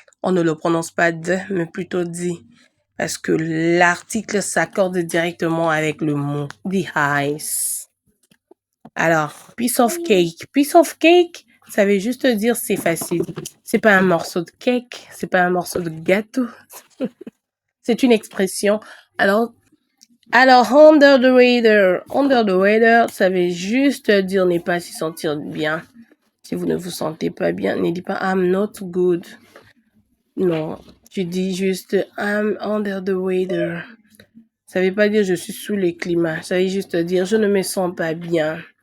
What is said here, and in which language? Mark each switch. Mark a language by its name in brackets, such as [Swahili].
[French] On ne le prononce pas de, mais plutôt dit. Parce que l'article s'accorde directement avec le mot the ice. Alors, [English] piece of cake. Piece of cake, [French] ça veut juste dire c'est facile. C'est pas un morceau de cake, c'est pas un morceau de gâteau. C'est une expression. [English] Alors, under the weather. [French] Under the weather, ça veut juste dire ne pas s'y sentir bien. Si vous ne vous sentez pas bien, ne dites pas [English] I'm not good. [French] Non, tu dis juste [English] I'm under the weather. [French] Ça veut pas dire je suis sous le climat. Ça veut juste dire je ne me sens pas bien.